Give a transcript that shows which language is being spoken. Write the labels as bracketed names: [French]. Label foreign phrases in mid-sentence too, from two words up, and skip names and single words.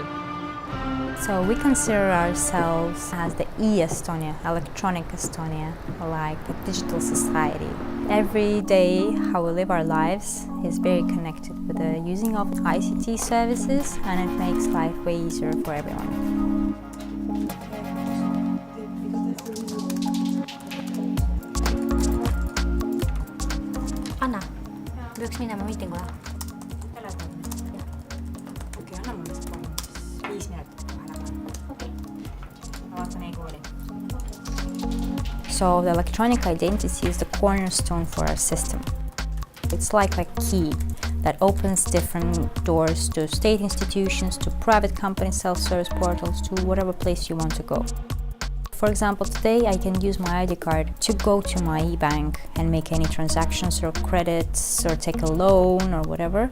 [English] So we consider ourselves as the e-Estonia, electronic Estonia, like a digital society. Every day how we live our lives is very connected with the using of ICT services, and it makes life way easier for everyone. [Estonian] Anna, peaks minema miitingule. Okei, anna mulle see 5 minutit vahele. Okei. Ma vaatan e-kooli. [English] So the electronic identity is the cornerstone for our system. It's like a key that opens different doors to state institutions, to private companies, self-service portals, to whatever place you want to go. For example, today I can use my ID card to go to my e-bank and make any transactions or credits or take a loan or whatever.